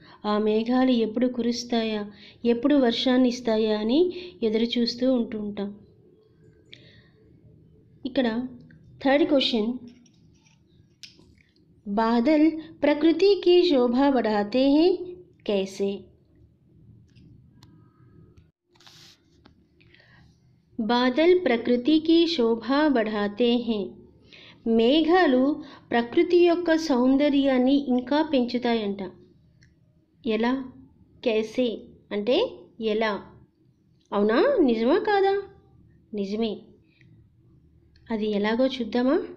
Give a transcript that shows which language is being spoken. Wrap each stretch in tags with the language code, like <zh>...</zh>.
<te>ఆ మేఘాలు ఎప్పుడు కురుస్తాయా, ఎప్పుడు వర్షాన్ని ఇస్తాయా అని ఎదురు చూస్తూ ఉంటుంటాం. ఇక్కడ థర్డ్ క్వశ్చన్, బాదల్ ప్రకృతి</te> <hi>की शोभा बढ़ाते हैं कैसे? బాదల్ ప్రకృతి की शोभा बढ़ाते हैं.</hi> <te>మేఘాలు ప్రకృతి యొక్క సౌందర్యాన్ని ఇంకా పెంచుతాయంట. ఎలా? कैसे అంటే ఎలా? అవునా, నిజమా కాదా? నిజమే. అది ఎలాగో చూద్దామా?</te>